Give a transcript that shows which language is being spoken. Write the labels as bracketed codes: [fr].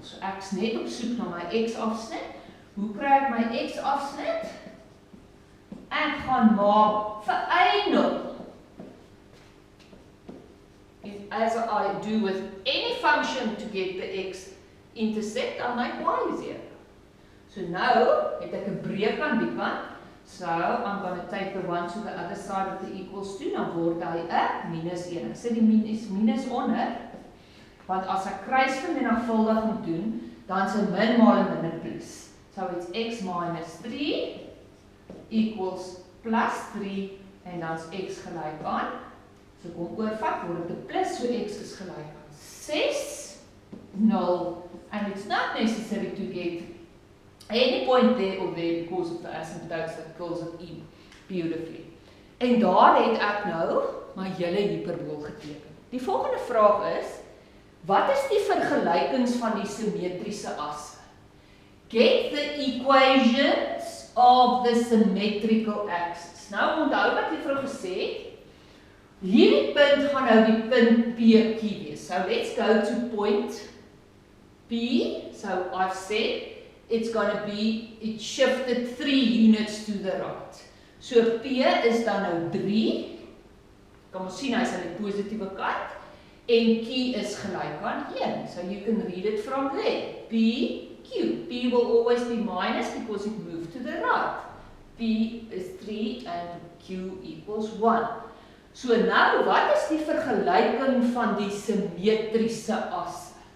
[af] So ek's net op soek na my x afsnit. Hoe kry ek my x afsnit? Ek gaan maak vir y0. [en] As I do with any function to get the x-intercept, I'll make y 0. So now, [af] het ek 'n breek aan die kant. [en] So, I'm going to take the 1 to the other side of the equals 2, [af] dan word hy 'n minus 1. Ek sit die minus onder, want as ek kruisvermenigvuldiging doen, dan is 'n min maal 'n minder plus. [en] So, it's x minus 3 equals plus 3, [af] en dan is x gelyk aan. So kom oorvat, word dit 'n plus, so x is gelyk aan 6, 0, [en] and it's not necessary to get any point there or there because of the asymptotes that fills it in beautifully. [af] En daar het ek nou my hele hiperbool geteken. Die volgende vraag is, wat is die vergelykings van die simmetriese asse? [en] Get the equations of the symmetrical axis. [af] Nou onthou wat ek vir gesê het, hierdie punt gaan nou die punt PQ wees. [en] So let's go to point P. So I've said it's going to be, it shifted 3 units to the right. [af] So P is dan nou 3. Kan ons sien hy is aan die positiewe kant. En Q is gelyk aan 1. [en] So you can read it from there. P, Q. P will always be minus because it moved to the right. P is 3 and Q equals 1. [af] So nou, wat is die vergelyking van die simmetriese asse?